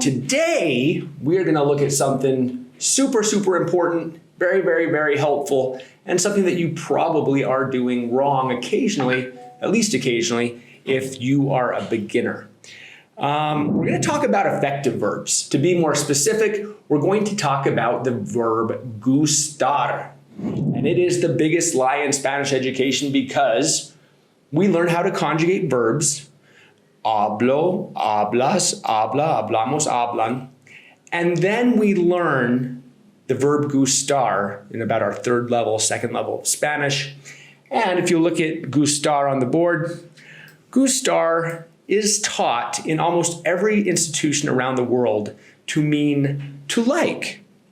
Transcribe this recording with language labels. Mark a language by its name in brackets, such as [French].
[English] Today, we're gonna look at something super important, very helpful, and something that you probably are doing wrong occasionally, at least occasionally, if you are a beginner. We're going to talk about effective verbs. To be more specific, we're going to talk about the verb gustar. And it is the biggest lie in Spanish education because we learn how to conjugate verbs. [Spanish] Hablo, hablas, habla, hablamos, hablan. [English] And then we learn the verb gustar in about our second level of Spanish. And if you look at gustar on the board, gustar is taught in almost every institution around the world to mean to like.